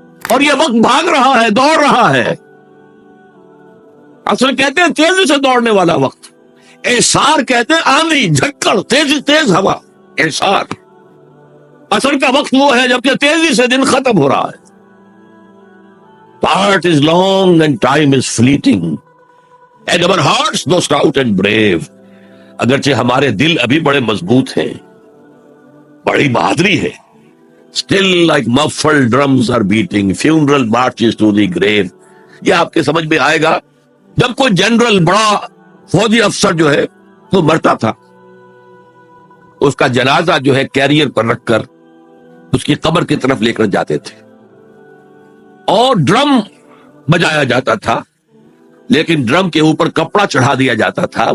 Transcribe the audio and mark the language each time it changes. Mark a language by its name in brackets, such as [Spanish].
[Urdu] اور یہ وقت بھاگ رہا ہے، دوڑ رہا ہے. اصل کہتے ہیں تیزی سے دوڑنے والا وقت. اعصار کہتے ہیں آندھی، جھکڑ، تیز ہوا. اعصار اصل کا وقت وہ ہے جبکہ تیزی سے دن ختم ہو رہا ہے. [English] Part is long and time is fleeting. And our hearts though stout and brave. [Urdu] اگرچہ ہمارے دل ابھی بڑے مضبوط ہیں، بڑی بہادری ہے. [English] Still like muffled drums are beating, funeral marches to the grave. [Urdu] یہ آپ کے سمجھ میں آئے گا جب کوئی جنرل، بڑا فوجی افسر جو ہے وہ مرتا تھا، اس کا جنازہ جو ہے کیریئر پر رکھ کر اس کی قبر کی طرف لے کر جاتے تھے اور ڈرم بجایا جاتا تھا، لیکن ڈرم کے اوپر کپڑا چڑھا دیا جاتا تھا.